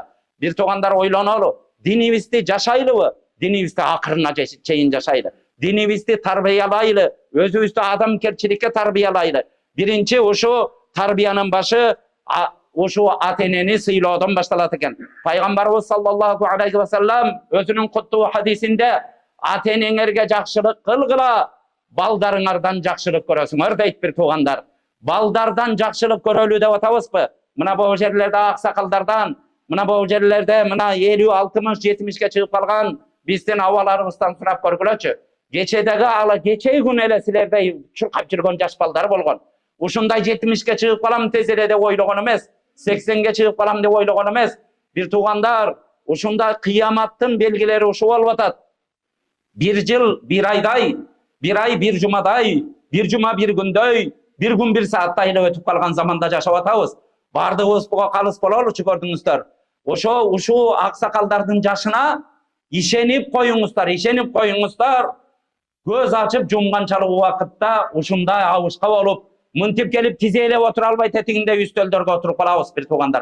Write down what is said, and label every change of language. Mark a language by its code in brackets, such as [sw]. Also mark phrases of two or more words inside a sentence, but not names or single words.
[ky] Бир туугандар ойлонолу. Динибизди жашайлыбы? Динибизди акырына чейин жашайлы. Динибизди тарбиялайлы, өзүбүздү адамкерчиликке тарбиялайлы. Биринчи ушу тарбиянын башы ушу ата-энени сыйлоодон башталат экен. Пайгамбарыбыз [ar] صلى الله عليه وسلم [ky] өзүнүн куттуу хадисинде ата-энеңерге жакшылык кылгыла, балдарыңардан жакшылык көрөсүңөр дейт бир туугандар. Балдардан жакшылык көрөлү деп атабызбы? Мына бул жерлерде аксакалдардан, мына бул жерлерде мына 50, 60, 70ке чыгып калган биздин абаларыбыздан сурап көргүлөчү. Кечедеги ала кечеги күн эле силердей чуркап жүргөн жаш балдар болгон. Ушундай 70ке чыгып калам тез эле деп ойлогон эмес, 80ге чыгып калам деп ойлогон эмес. Бир туугандар, ушундай кыяматтын белгилери ушу болуп атат. Бир жыл бир айдай, бир ай бир жумадай, бир жума бир күндөй, бир күн бир сааттай эле өтүп калган заманда жашап атабыз. Бардыгыбыз буга калыс бололучу көрдүңүздөр. Ушу аксакалдардын жашына ишенип коюңуздар. Көз ачып жумганчалык убакытта ушундай абышка болуп, мынтип келип тизелеп отура албай тетигинде үстөлдөргө отуруп калабыз бир туугандар.